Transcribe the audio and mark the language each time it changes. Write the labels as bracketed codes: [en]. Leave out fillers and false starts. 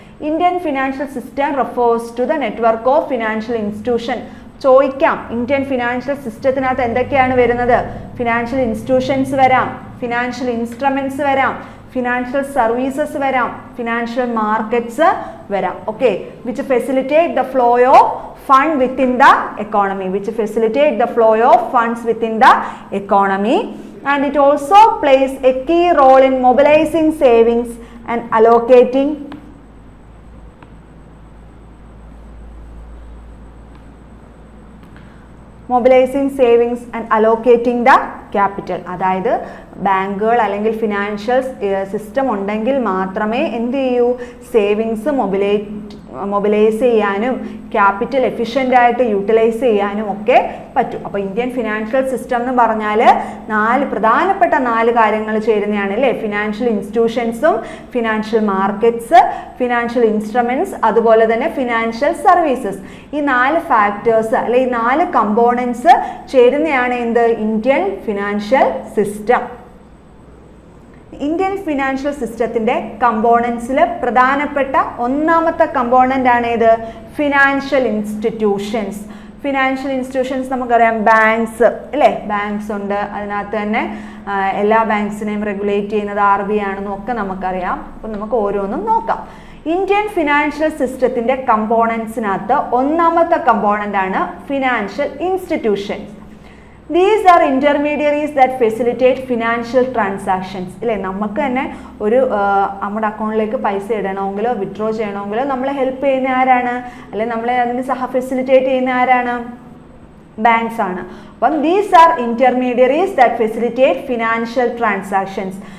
[en] Indian financial system refers to the network of financial institution. [ml] ചോദിക്കാം, Indian financial സിസ്റ്റത്തിനകത്ത് എന്തൊക്കെയാണ് വരുന്നത്? Financial institutions വരാം, financial instruments വരാം, financial services വരാം, ഫിനാൻഷ്യൽ മാർക്കറ്റ്സ് വരാം. [en] Okay, which facilitate the flow of fund within the economy, which facilitate the flow of funds within the economy, and it also plays a key role in mobilizing savings and allocating savings and allocating the capital. [ml] അതായത് ബാങ്കുകൾ അല്ലെങ്കിൽ financial system ഉണ്ടെങ്കിൽ മാത്രമേ എന്ത് ചെയ്യൂ, savings mobilise ചെയ്യാനും capital efficient ആയിട്ട് utilise ചെയ്യാനും ഒക്കെ പറ്റും. അപ്പോൾ ഇന്ത്യൻ ഫിനാൻഷ്യൽ സിസ്റ്റം എന്ന് പറഞ്ഞാൽ പ്രധാനപ്പെട്ട നാല് കാര്യങ്ങൾ ചേരുന്നതാണ് അല്ലേ? Financial ഇൻസ്റ്റിറ്റ്യൂഷൻസും financial markets, financial instruments, അതുപോലെ തന്നെ ഫിനാൻഷ്യൽ സർവീസസ്. ഈ നാല് ഫാക്ടേഴ്സ് അല്ലെ ഈ നാല് കമ്പോണൻസ് ചേരുന്നതാണ് എന്ത്? Indian financial system. Indian financial സിസ്റ്റത്തിൻ്റെ കമ്പോണൻസിൽ പ്രധാനപ്പെട്ട ഒന്നാമത്തെ കമ്പോണൻ്റ് ആണ് ഇത് ഫിനാൻഷ്യൽ ഇൻസ്റ്റിറ്റ്യൂഷൻസ്. ഫിനാൻഷ്യൽ ഇൻസ്റ്റിറ്റ്യൂഷൻസ് നമുക്കറിയാം, ബാങ്ക്സ് അല്ലേ, ബാങ്ക്സ് ഉണ്ട്. അതിനകത്ത് തന്നെ എല്ലാ ബാങ്ക്സിനെയും റെഗുലേറ്റ് ചെയ്യുന്നത് RBI ആണെന്നും ഒക്കെ നമുക്കറിയാം. അപ്പം നമുക്ക് ഓരോന്നും നോക്കാം. ഇന്ത്യൻ ഫിനാൻഷ്യൽ സിസ്റ്റത്തിൻ്റെ കമ്പോണൻസിനകത്ത് ഒന്നാമത്തെ കമ്പോണൻ്റ് ആണ് financial institutions. [en] These are intermediaries that facilitate financial transactions. [ml] ഇല്ലേ, നമുക്ക് തന്നെ ഒരു നമ്മുടെ അക്കൗണ്ടിലേക്ക് പൈസ ഇടണമെങ്കിലോ വിഡ്രോ ചെയ്യണമെങ്കിലോ നമ്മളെ ഹെൽപ്പ് ചെയ്യുന്ന ആരാണ്? അല്ലെങ്കിൽ നമ്മളെ അതിന് ഫെസിലിറ്റേറ്റ് ചെയ്യുന്ന ആരാണ്? ബാങ്ക്സ് ആണ്. അപ്പം [en] these are intermediaries that facilitate financial transactions.